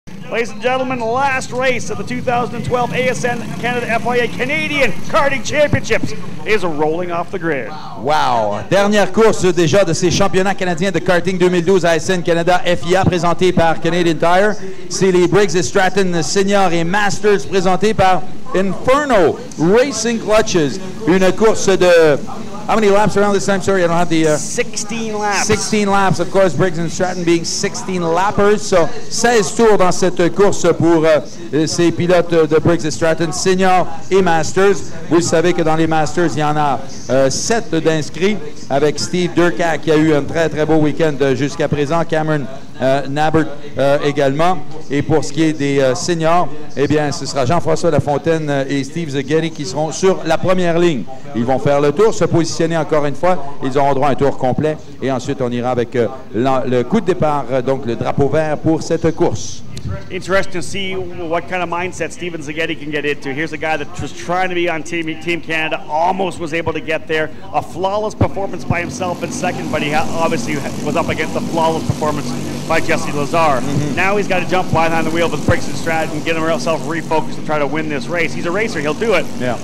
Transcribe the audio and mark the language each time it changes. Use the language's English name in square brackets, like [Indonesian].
[English] Ladies and gentlemen, last race of the 2012 ASN Canada FIA Canadian Karting Championships is rolling off the grid. Wow! [French] Dernière course déjà de ces championnats canadiens de karting 2012 ASN Canada FIA présentés par Canadian Tire. C'est les Briggs Stratton Senior et Masters présentés par Inferno Racing Clutches. Une course de... [English] How many laps around this time? Sorry, I don't have the... 16 laps. 16 laps, of course, Briggs and Stratton being 16 lappers. So, [French] 16 tours dans cette course pour ces pilotes de Briggs Stratton Senior et Masters. Vous savez que dans les Masters, il y en a 7 d'inscrits avec Steve Durkak qui a eu un très, très beau week-end jusqu'à présent. Cameron Nabbert également. Et pour ce qui est des seniors, eh bien, ce sera Jean-François Lafontaine et Steve Zaghetti qui seront sur la première ligne. Ils vont faire le tour, se positionner encore une fois. Ils auront droit à un tour complet. Et ensuite, on ira avec le coup de départ, donc le drapeau vert pour cette course. [English] Interesting to see what kind of mindset Steven Zaghetti can get into. Here's a guy that was trying to be on Team Canada, almost was able to get there. A flawless performance by himself in second, but he obviously was up against a flawless performance by Jesse Lazar. Now he's got to jump behind the wheel with Briggs Stratton and get himself refocused and try to win this race. He's a racer, he'll do it. Yeah.